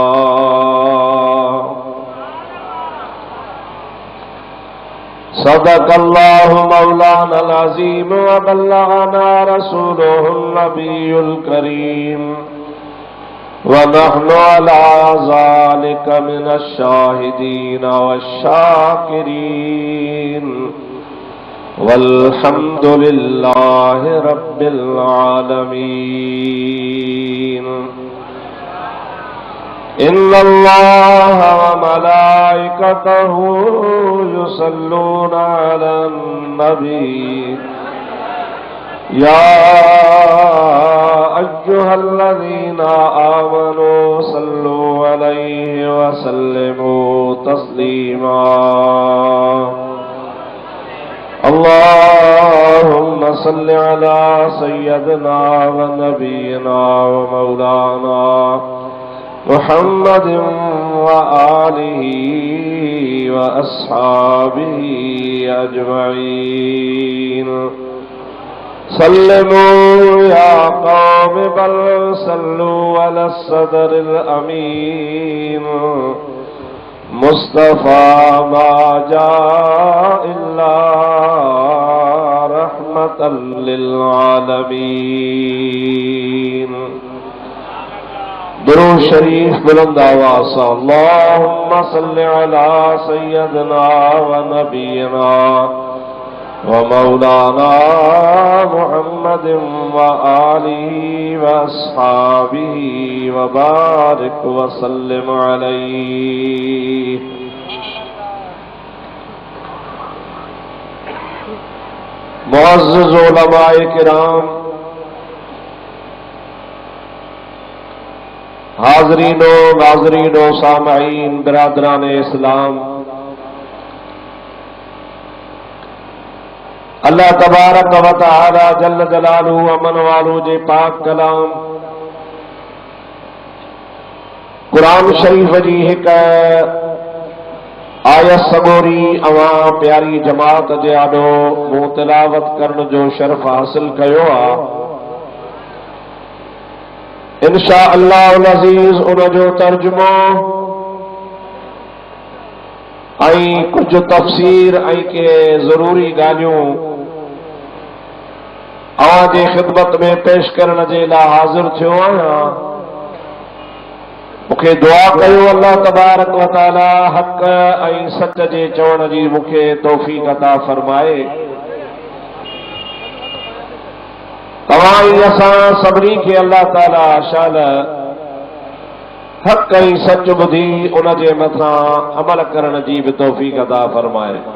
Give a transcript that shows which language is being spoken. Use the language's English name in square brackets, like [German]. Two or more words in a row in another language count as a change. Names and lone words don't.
[Arabic] صدق الله مولانا العظيم وبلغنا رسوله النبي الكريم ونحن على ذلك من الشاهدين والشاكرين والحمد لله رب العالمين. إن الله وملائكته يصلون على النبي يا أيها الذين آمنوا صلوا عليه وسلموا تسليما. اللهم صل على سيدنا ونبينا ومولانا محمد وآله وأصحابه أجمعين. سلموا يا قوم بل صلوا على صدر الأمين مصطفى ما جاء إلا رحمة للعالمين. [Urdu] درود شریف بلند آواز سے [Arabic] اللهم صل على سيدنا ونبينا ومولانا محمد وآله وأصحابه وبارك وسلم عليه. [Urdu] معزز علمائے کرام، حاضرینو ناظرینو سامعین برادران اسلام, [Arabic] الله تبارك وتعالى جل جلاله [Sindhi] अमन वालू जे पाक कलाम कुरान शरीफ जी हिक आयत सगोरी अवां प्यारी जमात जे आॾो मूं तिलावत करण जो शर्फ हासिल कयो आहे। [Arabic] إن شاء الله العزيز [Sindhi] उन जो तर्जुमो ऐं कुछ तफ़सीर ऐं के ज़रूरी ॻाल्हियूं अवां जे ख़िदमत में पेश करण जे लाइ हाज़िर थियो आहियां। मूंखे दुआ कयो [Arabic] الله تبارك وتعالى [Sindhi] हक़ ऐं सच जे चवण जी मूंखे तौफ़ीक़ अता फरमाए। तव्हां ई असां सभिनी खे [Arabic] الله تعالى [Sindhi] शाल हक़ ऐं सच ॿुधी उन जे मथां अमल करण जी बि तौफ़ीक़ अता फरमाए।